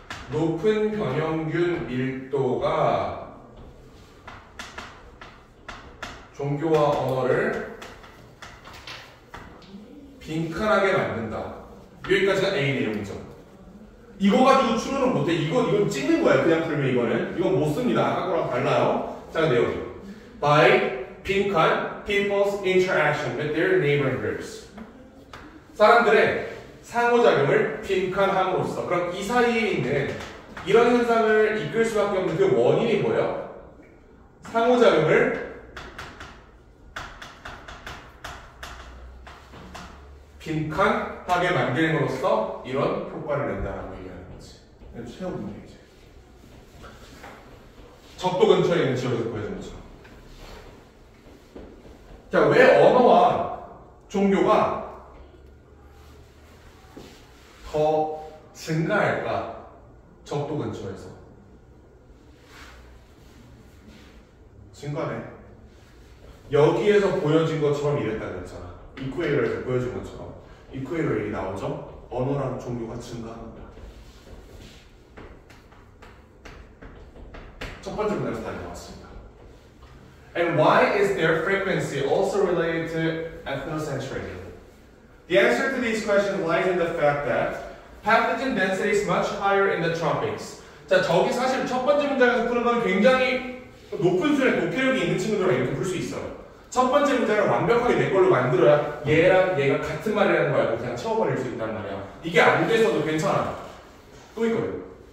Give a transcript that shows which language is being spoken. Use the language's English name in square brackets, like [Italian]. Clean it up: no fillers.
[Korean] 높은 병원균 밀도가 종교와 언어를 빈칸하게 만든다. 여기까지가 A 내용이죠. 이거 가지고 추론은 못해. 이건 찍는 거야. 그냥 풀면 이건 못 씁니다. 아까 거랑 달라요. 자, 근데 여기 [English] by 빈칸 people's interaction with their neighboring groups. [Korean] 사람들의 상호작용을 빈칸함으로써. 그럼 이 사이에 있는 이런 현상을 이끌 수밖에 없는 그 원인이 뭐예요? 상호작용을 빈칸하게 만들므로써 이런 효과를 낸다라고 얘기하는 거지. 최후 문제이지. 적도 근처에 있는 지역에서 보여준 것처럼. 자, 왜 언어와 종교가 더 증가할까? 적도 근처에서. 증가네. 여기에서 보여진 것처럼 이랬다 그랬잖아. 이쿠에이러에서 보여준 것처럼. 이쿠에이러에 나오죠? 언어랑 종교가 증가합니다. 첫 번째 문제에서 다 나왔습니다. [English] And why is their frequency also related to ethnocentrism? The answer to these questions lies in the fact that pathogen density is much higher in the tropics. [Korean] 자, 저기 사실 첫 번째 문장에서 푸는 건 굉장히 높은 수준의 독해력이 있는 친구들만 이렇게 풀 수 있어요. 첫 번째 문장을 완벽하게 내 걸로 만들어야 얘랑 얘가 같은 말이라는 걸 알고 그냥 채워버릴 수 있단 말이야. 이게 안 돼서도 괜찮아. 또 있거든.